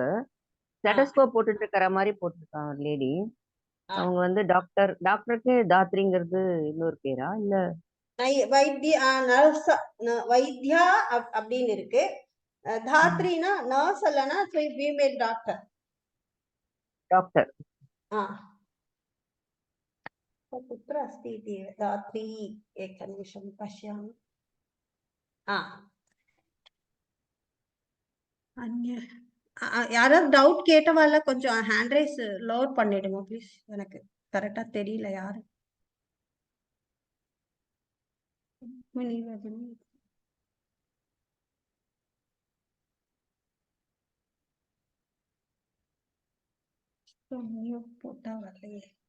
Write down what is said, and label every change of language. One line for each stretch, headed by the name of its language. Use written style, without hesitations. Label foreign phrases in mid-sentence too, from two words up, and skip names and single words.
Tamil: ஸ்டெதஸ்கோப் போட்டுட்டு இருக்கிற மாதிரி போட்டிருக்காங்க ஒரு லேடி. அவங்க வந்து டாக்டர். டாக்டருக்கு தாத்ரிங்கிறது இன்னொரு பேரா இல்ல? வைத்தியா அப்படின்னு இருக்கு. தாத்ரினா நர்ஸ் இல்லனா
English: female doctor.
Tamil: டாக்டர்.
Sanskrit: कुत्र अस्ति इति दात्री एकनिमिषं पश्यामि.
Tamil: अन्य யாராவது டவுட் கேட்டவால கொஞ்சம்
English: hand raise
Tamil: லோட் பண்ணிடுங்க ப்ளீஸ். எனக்கு கரெக்டா தெரியல யாரு. போட்டா வரலையே.